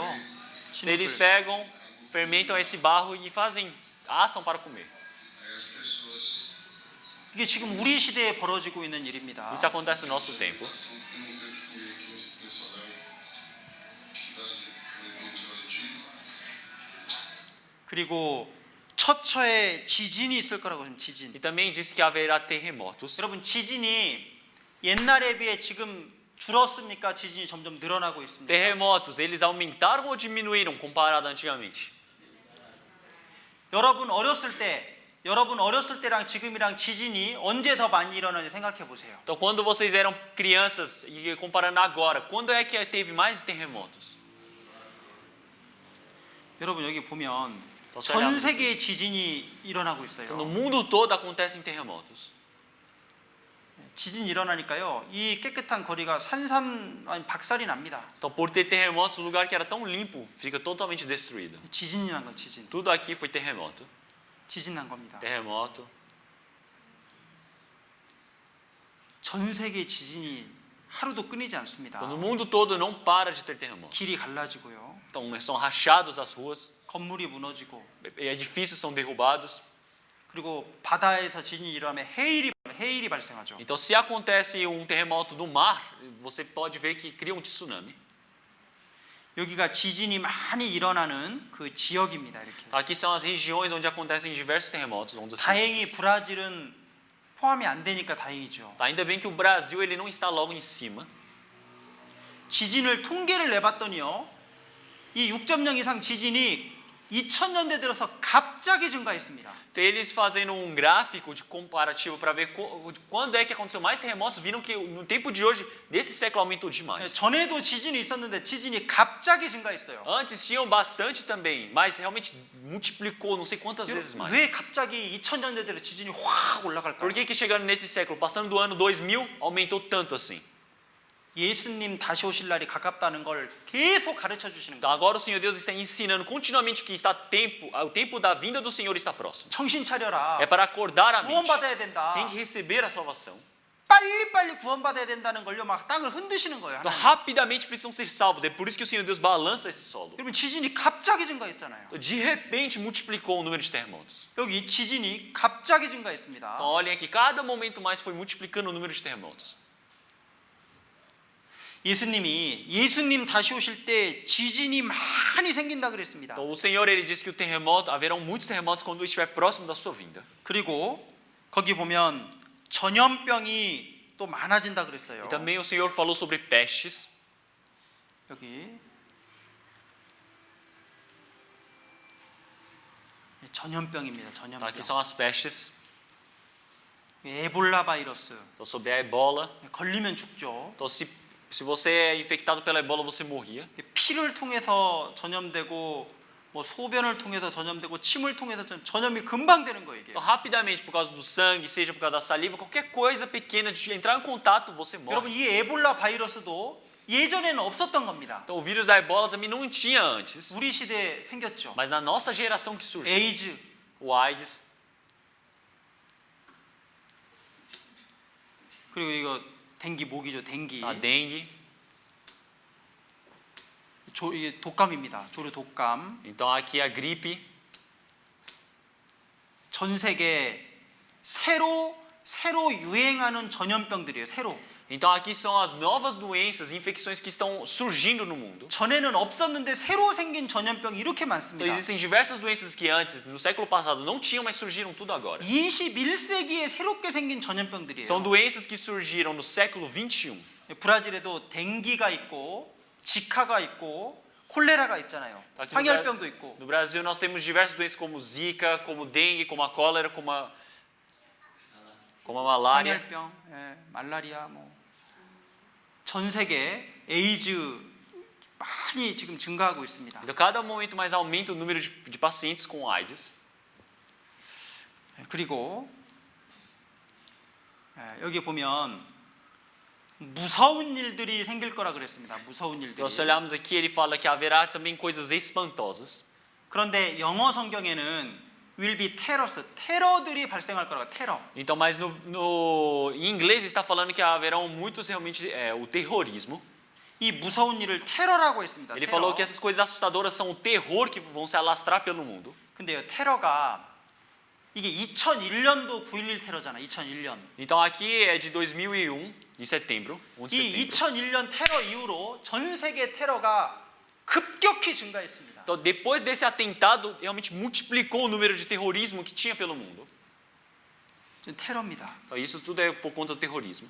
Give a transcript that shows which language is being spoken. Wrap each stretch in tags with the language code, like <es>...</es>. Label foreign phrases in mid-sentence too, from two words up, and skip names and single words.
<pt>Então, eles</pt> <ko>진흙을.</ko> <pt>pegam, fermentam esse barro e fazem, assam para comer.</pt> <ko>이게 지금 우리 시대에 벌어지고 있는 일입니다.</ko> <pt>Isso acontece no nosso tempo.</pt> <ko>그리고 처처에 지진이 있을 거라고 하면 지진.</ko> <pt>E também diz que haverá terremotos.</pt> <ko>여러분 지진이 옛날에 비해 지금 줄었습니까? 지진이 점점 늘어나고 있습니다.</ko> <pt>Terremotos, eles aumentaram ou diminuíram comparado antigamente?</pt> <ko>여러분 어렸을 때랑 지금이랑 지진이 언제 더 많이 일어나는지 생각해 보세요.</ko> <pt>Então, quando vocês eram crianças e comparando agora, quando é que teve mais terremotos?</pt> <ko>여러분 여기 보면 더 전 설명. 세계에 지진이 일어나고</ko> <pt>No</pt> <ko>있어요.</ko> <pt>mundo todo acontecem terremotos.</pt> <ko>지진이 일어나니까요. 이 깨끗한 거리가 박살이 납니다.</ko> <pt>Então, por ter terremotos, o lugar que era tão limpo fica totalmente destruído.</pt> <ko>지진이 난 거, 지진.</ko> <pt>Tudo aqui foi terremoto.</pt> <ko>지진 난 겁니다.</ko> <pt>Terremoto.</pt> <ko>전 세계 지진이 하루도 끊이지 않습니다.</ko> <pt>Então, no mundo todo não para de ter terremotos.</pt> <ko>길이 갈라지고요.</ko> <pt>Então, são rachados as ruas,</pt> <ko>건물이 무너지고</ko> <pt>edifícios são derrubados.</pt> <ko>그리고 바다에서 지진이 일어나면 해일이 발생하죠.</ko> <pt>Então, se acontece terremoto no mar, você pode ver que cria tsunami.</pt> <ko>여기가 지진이 많이 일어나는 그 지역입니다. 이렇게.</ko> <pt>Aqui são as regiões onde acontecem diversos terremotos. Onde</pt> <ko>다행히 브라질은 포함이 안 되니까 다행이죠.</ko> <pt>Tá, ainda bem que o Brasil ele não está logo em cima.</pt> <ko>지진을 통계를 내봤더니요, 이 6.0 이상 지진이 2000년대 들어서 갑자기 증가했습니다.</ko> <pt>Então, eles fazendo um gráfico de comparativo para ver quando é que aconteceu mais terremotos, viram que no tempo de hoje, nesse século aumentou demais.</pt> <ko>전에도 지진이 있었는데 지진이 갑자기 증가했어요.</ko> <pt>Antes tinham bastante também, mas realmente multiplicou não sei quantas vezes mais.</pt> <ko>왜 갑자기 2000년대 들어 지진이 확 올라갈까요?</ko> <pt>Por que chegando nesse século, passando do ano 2000, aumentou tanto assim?</pt> <ko>예수님 다시 오실 날이 가깝다는 걸 계속 가르쳐 주시는</ko> <pt>Então</pt> <ko>거예요.</ko> <pt>agora o Senhor Deus está ensinando continuamente que o tempo da vinda do Senhor está próximo.</pt> <ko>정신 차려라.</ko> <pt>É para acordar a mente.</pt> <ko>구원받아야 된다.</ko> <pt>Tem que receber a salvação.</pt> <ko>빨리빨리 구원받아야 된다는 걸요, 막 땅을 흔드시는 거예요.</ko> <pt>Então</pt> <ko>하나님.</ko> <pt>rapidamente precisam ser salvos. É por isso que o Senhor Deus balança esse solo.</pt> <ko>여러분 지진이 갑자기 증가했잖아요.</ko> <pt>Então, de repente multiplicou o número de terremotos.</pt> <ko>여기 지진이 갑자기 증가했습니다.</ko> <pt>Então olhem aqui, cada momento mais foi multiplicando o número de terremotos.</pt> <ko>예수님 다시 오실 때 지진이 많이 생긴다 그랬습니다.</ko> <pt>Então o Senhor ele disse que o terremoto, haverão muitos terremotos quando estiver próximo da sua vinda.</pt> <ko>그리고 거기 보면 전염병이 또 많아진다 그랬어요.</ko> <pt>E também o Senhor falou sobre pestes.</pt> <ko>여기 전염병입니다.</ko> <pt>Tá,</pt> <ko>전염병.</ko> <pt>aqui são as pestes.</pt> <ko>에볼라 바이러스.</ko> <pt>Então sobre a ebola.</pt> <ko>걸리면 죽죠.</ko> <pt>Então se você é infectado pela ebola, você morria.</pt> <ko>피를 통해서 전염되고 뭐 소변을 통해서 전염되고 침을 통해서 전염이 금방 되는 거예요, 이게.</ko> <pt>Então rapidamente, por causa do sangue, seja por causa da saliva, qualquer coisa pequena de entrar em contato, você</pt> <ko>여러분</ko> <pt>morre.</pt> <ko>이 에볼라 바이러스도 예전에는 없었던 겁니다.</ko> <pt>Então o vírus da ebola também não tinha antes,</pt> <ko>우리 시대에 생겼죠.</ko> <pt>mas na nossa geração que surgiu.</pt> <ko>에이즈,</ko> <pt>O AIDS,</pt> <ko>그리고 이거 댕기 모기죠, 댕기.</ko> <pt>a dengue.</pt> <ko>이게 독감입니다. 조류 독감.</ko> <pt>Então aqui a gripe.</pt> <ko>전 세계 새로 유행하는 전염병들이에요. 새로.</ko> <pt>Então aqui são as novas doenças, infecções que estão surgindo no mundo.</pt> <ko>전에는 없었는데 새로 생긴 전염병이 이렇게</ko> <pt>Então</pt> <ko>많습니다.</ko> <pt>existem diversas doenças que antes, no século passado, não tinham, mas surgiram tudo agora.</pt> <ko>21세기에 새롭게 생긴 전염병들이에요.</ko> <pt>São doenças que surgiram no século 21.</pt> <ko>브라질에도 댕기가 있고 지카가 있고 콜레라가 있잖아요.</ko> <pt>Aqui</pt> <ko>황열병도 있고.</ko> <pt>no Brasil nós temos diversas doenças como Zika, como dengue, como a cólera, como a malária.</pt> <ko>황열병, 말라리아 전 세계 에이즈 많이 지금 증가하고 있습니다.</ko> <pt>Então cada momento mais aumenta o número de pacientes com AIDS.</pt> <ko>그리고 여기 보면 무서운 일들이 생길 거라 그랬습니다. 무서운 일들이.</ko> <pt>Então se olharmos aqui, ele fala que haverá também coisas espantosas.</pt> <ko>그런데 영어 성경에는</ko> <en>will be terrors,</en> <ko>테러들이 발생할 거라고. 테러.</ko> <pt>Então, mas em inglês está falando que haverão muitos realmente o terrorismo.</pt> <ko>이 무서운 일을 테러라고 했습니다.</ko> <pt>Ele</pt> <ko>테러.</ko> <pt>falou que essas coisas assustadoras são o terror que vão se alastrar pelo mundo.</pt> <ko>근데요, 테러가 이게 2001년도 9.11 테러잖아. 2001년.</ko> <pt>Então aqui é de 2001, em setembro, 11 de</pt> <ko>이</ko> <pt>setembro.</pt> <ko>2001년 테러 이후로 전 세계 테러가 급격히 증가했습니다.</ko> <pt>Então, depois desse atentado, realmente multiplicou o número de terrorismo que tinha pelo mundo.</pt> <ko>지금 테러입니다.</ko> <pt>Então, isso tudo é por conta do terrorismo.</pt>